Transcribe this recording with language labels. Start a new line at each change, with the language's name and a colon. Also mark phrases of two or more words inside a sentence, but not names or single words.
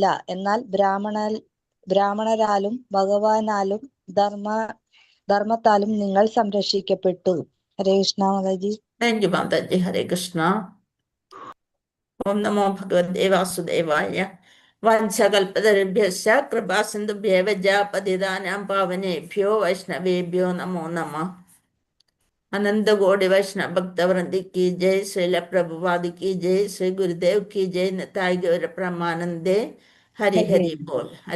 Malayalam: എന്നാൽ ബ്രാഹ്മണരാലും ഭഗവാനാലും ധർമ്മത്താലും നിങ്ങൾ സംരക്ഷിക്കപ്പെട്ടു.
Sanskrit: ഹരേ കൃഷ്ണ മാതാജി.
English: thank you
Sanskrit: മാതാജി. ഹരേ കൃഷ്ണ. ഓം നമോ ഭഗവതേ വാസുദേവായ. വംശകൽപതരുഭ്യശ്ച കൃപാസിന്ധുഭ്യവ പതിതാനാം പാവനേഭ്യോ വൈഷ്ണവേഭ്യോ നമോ നമഃ.
Hindi: अनंत वैष्णव भक्त वृंद की जय। श्रील प्रभुपाद की जय। श्री गुरुदेव की जय।
Bangla: নিতাই গৌর পরমানন্দে। হরি হরি বোল।